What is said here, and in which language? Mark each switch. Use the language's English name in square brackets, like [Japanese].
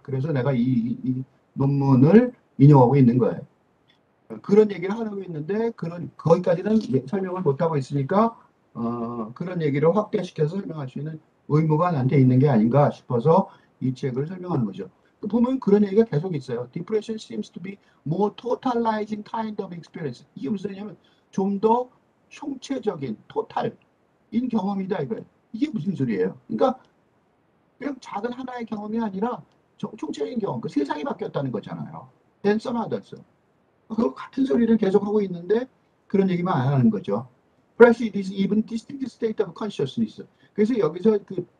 [Korean] 그래서 내가 이 논문을 인용하고 있는 거예요. 그런 얘기를 하고 있는데, 거기까지는 설명을 못하고 있으니까, 그런 얘기를 확대시켜서 설명할 수 있는 의무가 나한테 있는 게 아닌가 싶어서 이 책을 설명하는 거죠. 보면 그런 얘기가 계속 있어요. [English] Depression seems to be more totalizing kind of experience. [Korean] 이게 무슨 얘기냐면 좀 더 총체적인, 토탈인 경험이다 이거예요. 이게 무슨 소리예요? 그러니까 그냥 작은 하나의 경험이 아니라 총체적인 경험, 그 세상이 바뀌었다는 거잖아요. [English] Then some others. [Korean] 그 같은 소리를 계속 하고 있는데 그런 얘기만 안 하는 거죠. [English] Perhaps it is even distinct state of consciousness. [Korean] 그래서 여기서 그